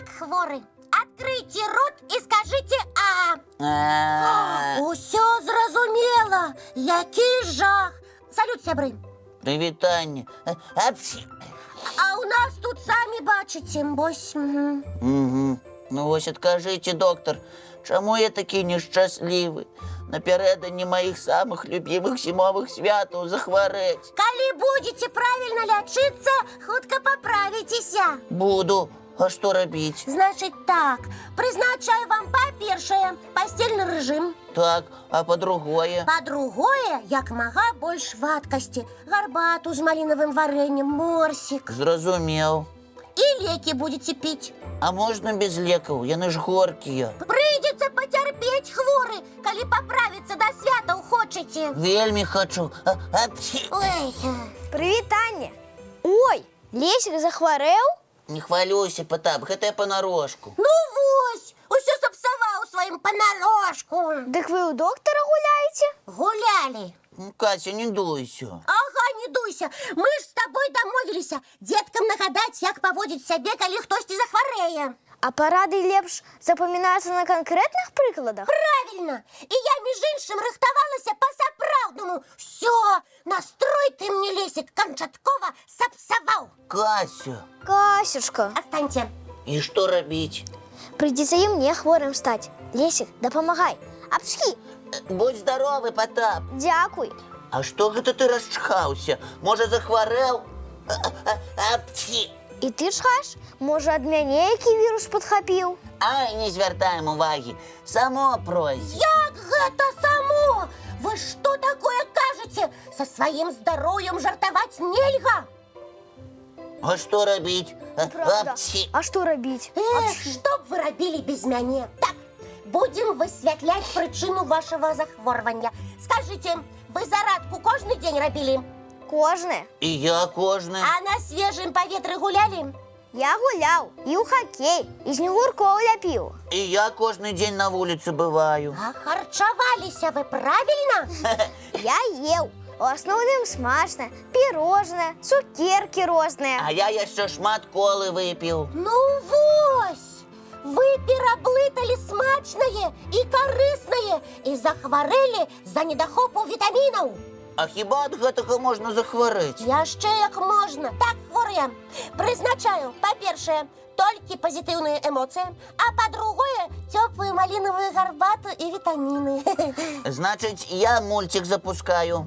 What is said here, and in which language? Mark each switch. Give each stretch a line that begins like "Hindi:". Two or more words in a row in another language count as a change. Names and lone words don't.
Belarusian: хворы.
Russian: Откройте рот и скажите «А».
Belarusian: Усё зразумела.
Ukrainian: Який жах.
Belarusian: Салют, сябры.
Ukrainian: Привітання. А у нас тут самі бачите, бось. Угу. Ну ось откажите, доктор, чому я такий нещасливий? Напередодні моїх самих любимих зимових святів захвореть. Коли будете правильно лечиться, хутко поправитеся. Буду. А що робити? Значить так, призначаю вам по-перше постельний режим. Так, а по-другое?
Belarusian: По-другое, як мага больш вадкості. Гарбату
Ukrainian: з малиновим вареньем,
Belarusian: морсик.
Ukrainian: Зрозумів. І леки будете пить. А можна без леків? Яны ж горькие. Прийдеться потерпеть, хворий, коли поправиться до свята хочете.
Belarusian: Вельми хочу. Ой,
Ukrainian: Привіт, Таня. Ой, Лесик захворів?
Belarusian: Не хвалюйся, Потап, гэта я понарошку. ну вось, усё сапсаваў сваім понарошку.
Ukrainian: Дык ви у доктора гуляєте? Гуляли.
Russian: Катя, не дуйся.
Ukrainian: Ага, не дуйся. Мы ж з тобой домовились деткам нагадать, як поводить себе, коли хтось захворее.
Belarusian: А поради лепш запамінаються на конкретних прикладах?
Ukrainian: Правильно. І я, між іншим, рихтувалася по-сапраўдному. Все,
Belarusian: настрой ты мне, Лесик, Камчаткова сапсаваў. Кася, Касюшка,
Russian: Останьте.
Ukrainian: і що робити? прийдеться і мені хворим стати. Лесик, допомагай. Апчхи, Будь здоровий, Потап. дякуй.
Belarusian: А што гэта ты расчхаўся? Можа, захварэў?
Ukrainian: І ти чхаєш? Може, ад мяне який вірус підхапів?
Belarusian: Ай, не звяртаем увагі. Само пройдзе. Як гэта само? Вы что такое кажете?
Russian: Со своим здоровьем жартовать нельга.
Belarusian: А што рабіць?
Ukrainian: Правда. А що робіть?
Russian: Эх, что б вы робили без меня? Так, будем высвятлять причину вашего захворвання. Скажите, вы зарадку кожный день робили?
Ukrainian: Кожне.
Belarusian: І я кожны.
Russian: А на свежем поветры гуляли?
Ukrainian: Я гуляв і у хокей, і снігурков ляпів.
Belarusian: І я кожны дзень на вуліцы бываю.
Russian: А харчавалися вы правильно? Я ел.
Ukrainian: У основному смачне, пірожне, цукерки розні.
Belarusian: А я яшчэ шмат колы выпіў. Ну вось! Вы пераблытали смачное и корыстное и захворели за недохопу витаминов. А хіба ад гэтага можна захварэць? Яшчэ як можна. Так, хворыя, прызначаю, па-першае, толькі пазітыўныя эмоцыі, а па-другое, цёплую малиновую гарбату і вітаміны. Значыць, я мульцік запускаю.